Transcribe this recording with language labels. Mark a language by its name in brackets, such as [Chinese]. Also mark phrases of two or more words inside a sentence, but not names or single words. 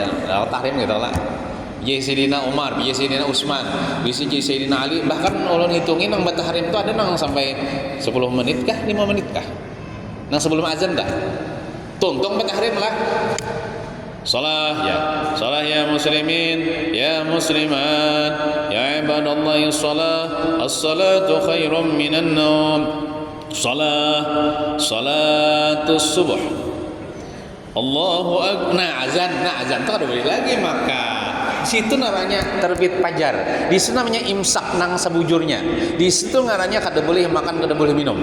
[Banjar] Nah, tahrim gitu lah. [Arabic] بجاه سيدنا عمر، بجاه سيدنا عثمان، بجاه سيدنا علي. [Banjar] Bahkan ulun hitungin nang batahrim itu ada nang sampai 10 menit kah, 5 menit kah? Nang sebelum azan dah. Tuntung batahrim lah. [Arabic] صلاة يا مسلمين يا مسلمات يا عباد الله الصلاة خير من النوم. صلاة الصبح. الله أكبر. [Banjar] Nah azan tuh ada boleh lagi maka situ namanya terbit fajar. Di situ namanya imsak nang sebujurnya. Di situ namanya kada boleh makan, kada boleh minum.